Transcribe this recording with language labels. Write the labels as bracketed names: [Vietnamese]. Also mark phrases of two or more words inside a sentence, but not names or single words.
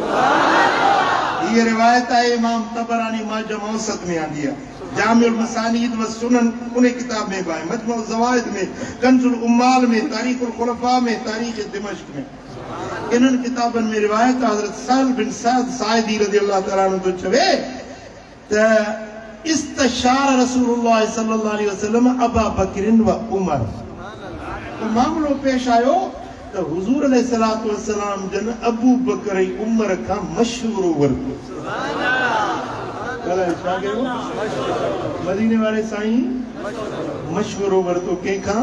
[Sindhi] हीअ रिवायत आहे इमाम तबरानी मुअज्जम औसत में आंदी आहे, जामिउल मसानीद व सुनन उन किताब में बि आहे, मजमू ज़वाइद में, कंजुल उम्माल में, तारीख़ुल खुलफा में, तारीख़ दिमश्क में। इन्हनि किताबनि में रिवायत हज़रत सहल बिन सअद साइदी [Arabic] رضي الله تعالى عنه [Sindhi] तो चवे त [Arabic] استشار رسول الله صلى الله عليه وسلم أبا بكر وعمر. [Sindhi] तो मामलो पेश आयो त हुजूर [Arabic] عليه الصلاة والسلام [Sindhi] जन अबू बकर ऐं उमर खां मशवरो वरितो। मदीने वारे साईं मशवरो वरितो कंहिंखां?